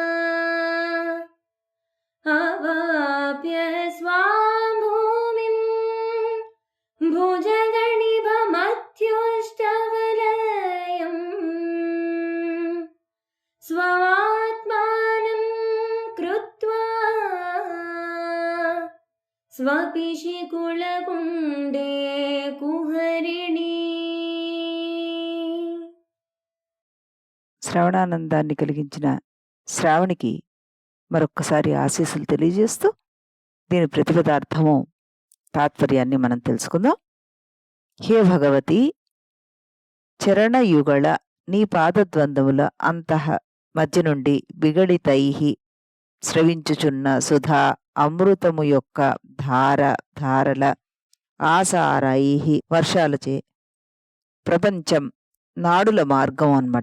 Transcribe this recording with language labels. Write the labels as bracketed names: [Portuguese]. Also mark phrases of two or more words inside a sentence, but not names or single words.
[Sanskrit] अवाप्य स्वां भूमिं भुजगणिभमत्युष्टवलयम् स्वमात्मानं कृत्वा स्वपिशिकुलकुण्डे कुहरिणी. [Telugu] శ్రవణానందాన్ని కలిగించిన శ్రావణికి మరొక్కసారి ఆశీస్సులు తెలియజేస్తూ, దీని ప్రతిపదార్థము తాత్పర్యాన్ని మనం తెలుసుకుందాం. హే భగవతి, చరణయుగళ నీ పాదద్వందముల అంతః మధ్య నుండి విగళితైహి స్రవించుచున్న సుధా అమృతము యొక్క ధారల ఆసారైహి వర్షాలచే ప్రపంచం నాడుల మార్గం అన్నమాట.